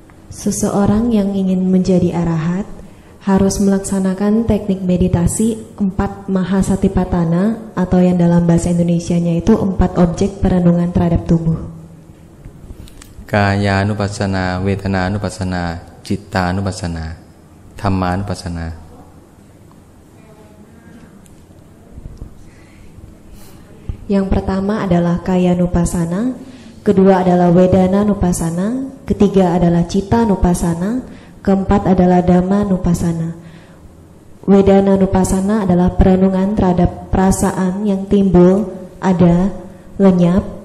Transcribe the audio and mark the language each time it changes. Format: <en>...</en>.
<id>Seseorang yang ingin menjadi arahat harus melaksanakan teknik meditasi 4 Mahasatipatthana atau yang dalam bahasa Indonesianya itu 4 objek perenungan terhadap tubuh.</id> <th>กายานุปัสสนาเวทนานุปัสสนาจิตตานุปัสสนาธัมมานุปัสสนา</th> <id>Yang pertama adalah kayanupassana, kedua adalah wedananupassana, ketiga adalah cittanupassana, keempat adalah dhammanupassana. Wedananupassana adalah perenungan terhadap perasaan yang timbul, ada, lenyap.</id>